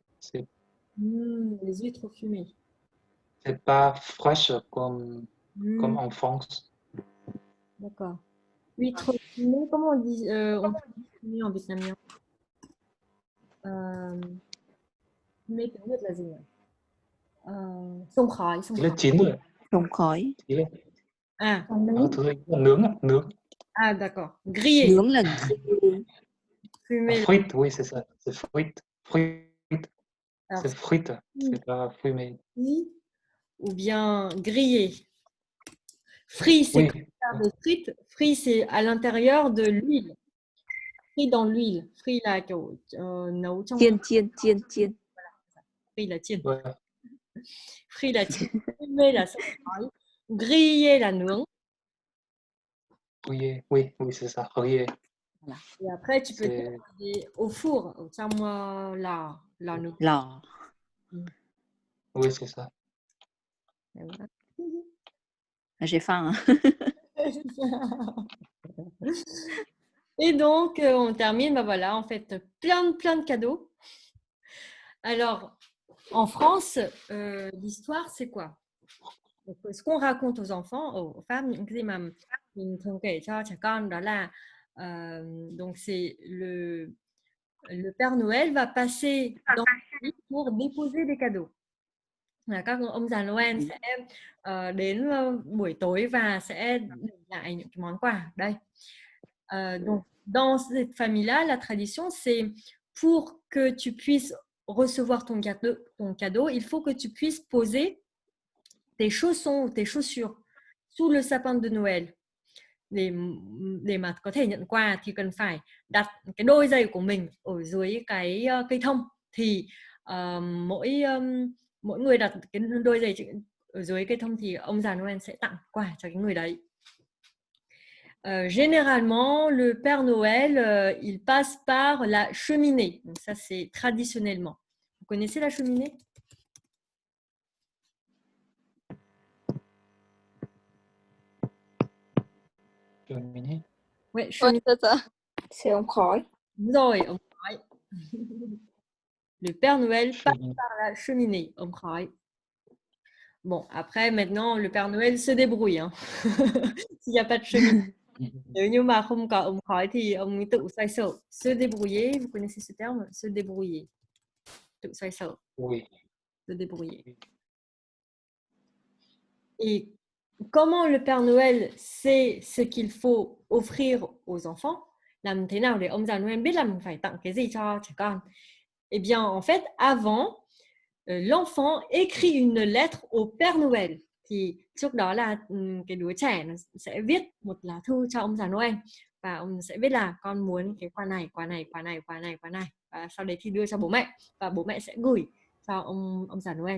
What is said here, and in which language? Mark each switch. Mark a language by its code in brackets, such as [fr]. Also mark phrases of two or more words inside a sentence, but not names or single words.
[fr] Les huîtres fumées. C'est pas fraîche comme en France. D'accord. Huîtres fumées, comment on dit fumées en vietnamien? [vi] Fumée tiếng Việt là gì nhỉ? Xông khói, xông Chỉ là khói. chín rồi. Trồng khói. Chỉ là Ah, thứ là nướng á, nướng. [fr] ah d'accord. Grillé. [vi] Nướng là grillé. [fr] Fumé. Frites, oui, c'est ça. C'est frites. Frites. Alors, C'est frites. C'est pas fumé. frit ou bien grillé. Frit, c'est Oui. comme faire des frites. Frit, c'est à l'intérieur de l'huile. Frit dans l'huile. [vi] Frit là kiểu nấu trong Chiên. frit là chiên. [fr] Ouais. [vi] Frit là chiên. Fumé là xông khói. Grillé là nướng. [fr] Grillé. Oui, c'est ça. Grillé. Et après, tu peux C'est dire au four, au [vi] trong lò nướng. Lò. [fr] oui, c'est ça. Et voilà. J'ai faim. Et donc, on termine, ben voilà, en fait, plein de cadeaux. Alors, en France, l'histoire, c'est quoi? Donc, ce qu'on raconte aux enfants, aux femmes, [vi] những cái gì mà mình thường kể cho trẻ con đó là [fr] donc c'est le Père Noël va passer dans la ville pour déposer des cadeaux. [vi] Là các ông già Noel sẽ đến buổi tối và sẽ để lại những cái món quà đây. [fr] Donc dans cette famille-là, la tradition c'est pour que tu puisses recevoir ton cadeau, il faut que tu puisses poser tes chaussons ou tes chaussures sous le sapin de Noël. [vi] Để mà có thể nhận quà thì cần phải đặt cái đôi giày của mình ở dưới cái cây thông, thì mỗi người đặt cái đôi giày ở dưới cây thông thì ông già Noël sẽ tặng quà cho cái người đấy. [fr] Généralement, le Père Noël, il passe par la cheminée. Donc ça, c'est traditionnellement. Vous connaissez la cheminée? Cheminée. Ouais, cheminée. [vi] C'est ống khói. Đúng rồi, ống khói. [fr] Le Père Noël passe Cheminée. par la cheminée, [vi] ống khói. [fr] Bon, après, maintenant, le Père Noël se débrouille. Hein. S'il n'y a pas de cheminée. [vi] Nếu như mà không có ống khói thì ông ấy tự xoay sở. [fr] Se débrouiller, vous connaissez ce terme? Se débrouiller. [vi] Tự xoay sở. [fr] Oui. Se débrouiller. Et comment le Père Noël sait ce qu'il faut offrir aux enfants? [vi] làm thế nào để ông già Noël biết là mình phải tặng cái gì cho trẻ con? [fr] Eh bien, en fait, avant, l'enfant écrit une lettre au Père Noël. [vi] Thì trước đó là cái đứa trẻ nó sẽ viết một lá thư cho ông già Noel và ông sẽ viết là con muốn cái quà này, quà này, quà này, quà này, quà này, và sau đấy thì đưa cho bố mẹ và bố mẹ sẽ gửi cho ông già Noël.